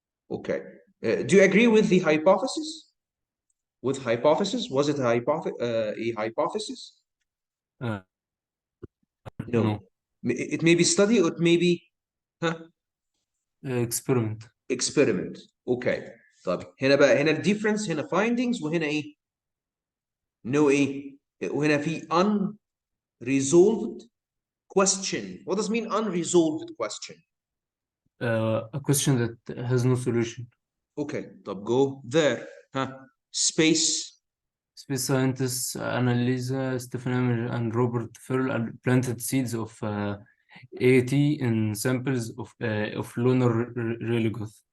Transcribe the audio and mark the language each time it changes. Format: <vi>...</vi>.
<en>Okay. Do you agree with the hypothesis? With hypothesis? Was it a hypothesis? No. No. It may be study or it may be experiment. experiment. Okay.</en> <ar>طب هنا بقى هنا الديفرنس هنا findings وهنا ايه؟ no ايه؟ وهنا في</ar> <en>unresolved question. What does mean unresolved question? A question that has no solution. Okay.</en> <ar>طب</ar> <en>go there. Space scientists Annalisa Stefanem and Robert Ferrell planted seeds of AT in samples of lunar regolith.</en>